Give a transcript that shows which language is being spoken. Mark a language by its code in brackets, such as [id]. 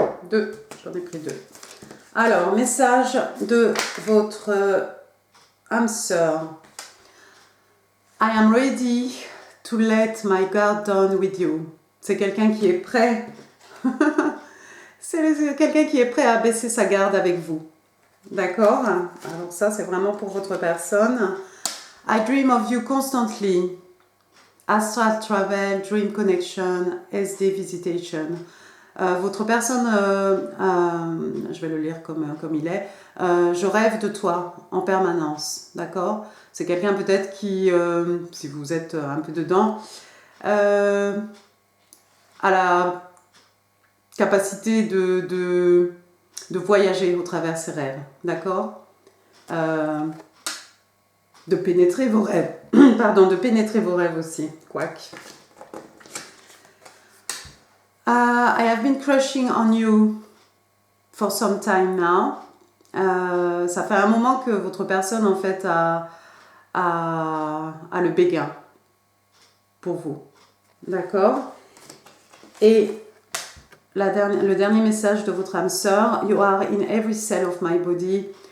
[fr] Deux, j'en ai pris deux. Alors, message de votre âme sœur. [en] I am ready to let my guard down with you. [fr] C'est quelqu'un qui est prêt. C'est quelqu'un qui est prêt à baisser sa garde avec vous. D'accord? Alors ça, c'est vraiment pour votre personne. [en] I dream of you constantly. Astral travel, dream connection, SD visitation. [fr] Votre personne, je vais le lire comme il est, je rêve de toi en permanence, d'accord? C'est quelqu'un peut-être qui, si vous êtes un peu dedans, a la capacité de voyager au travers ses rêves, d'accord? De pénétrer vos rêves, pardon, de pénétrer vos rêves aussi, quoique. [en] I have been crushing on you for some time now. [fr] Ça fait un moment que votre personne en fait a le béguin pour vous. D'accord? Et le dernier message de votre âme sœur, [en] you are in every cell of my body.